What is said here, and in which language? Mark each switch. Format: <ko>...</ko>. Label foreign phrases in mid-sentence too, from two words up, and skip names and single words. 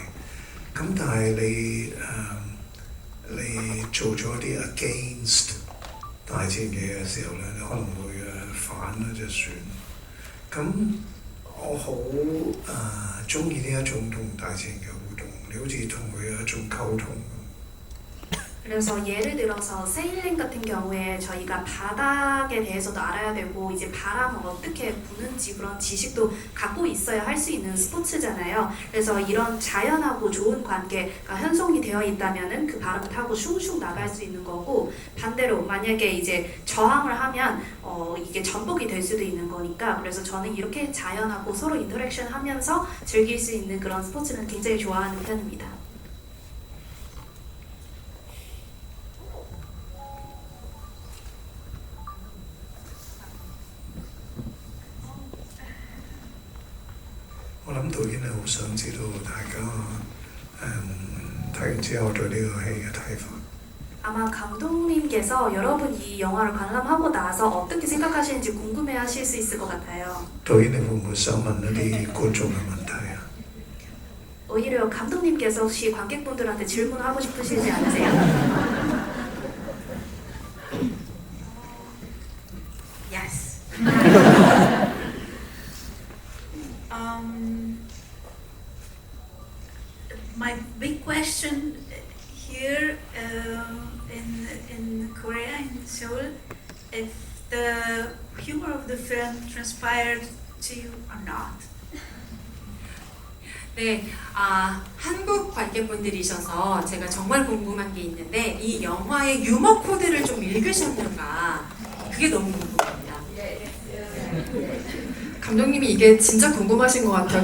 <yue>咁但係你做咗啲 against 大自然嘅嘢嘅時候咧，你可能會反咗隻船。咁我好中意呢一種同大自然嘅互動，你好似同佢有一種溝通。</yue> <ko>그래서 예를 들어서 세일링 같은 경우에 저희가 바닥에 대해서도 알아야 되고 이제 바람은 어떻게 부는지 그런 지식도 갖고 있어야 할 수 있는 스포츠잖아요. 그래서 이런 자연하고 좋은 관계가 형성이 되어 있다면은 그 바람을 타고 슝슝 나갈 수 있는 거고 반대로 만약에 이제 저항을 하면 이게 전복이 될 수도 있는 거니까 그래서 저는 이렇게 자연하고 서로 인터랙션 하면서 즐길 수 있는 그런 스포츠는 굉장히 좋아하는 편입니다.</ko> <yue>我諗導演係好想知道大家睇完之後對呢個戲嘅睇法。</yue> <ko>아마 감독님께서 여러분 이 영화를 관람하고 나서 어떻게 생각하시는지 궁금해하실 수 있을 것 같아요.</ko> <yue>導演你會唔會想問一啲觀眾嘅問題啊？</yue> <ko>오히려 감독님께서 혹시 관객분들한테 질문하고 싶으시지 않으세요?</ko> <en>Yes. My big question here in Korea, in Seoul, if the humor of the film transpired to you or not.</en> <ko>네, 한국 관객분들이셔서 제가 정말 궁금한 게 있는데 이 영화의 유머 코드를 좀 읽으셨는가 그게 너무 궁금합니다. 감독님이 이게 진짜 궁금하신 것 같아요.</ko>